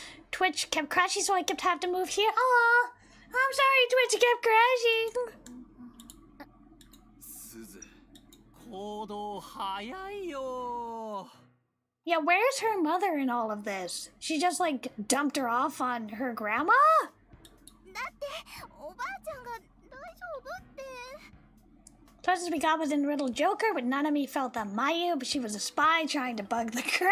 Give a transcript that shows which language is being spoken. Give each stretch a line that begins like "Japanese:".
English: Twitch kept crashing, so I kept having to move here. Aw, I'm sorry, Twitch kept crashing.
Japanese: すず、行動早いよ。
English: Yeah, where's her mother in all of this? She just like dumped her off on her grandma?
Japanese: だっておばあちゃんが大丈夫って。
English: Closest we got was in Riddle Joker, but none of me felt that Mayu, but she was a spy trying to bug the girl.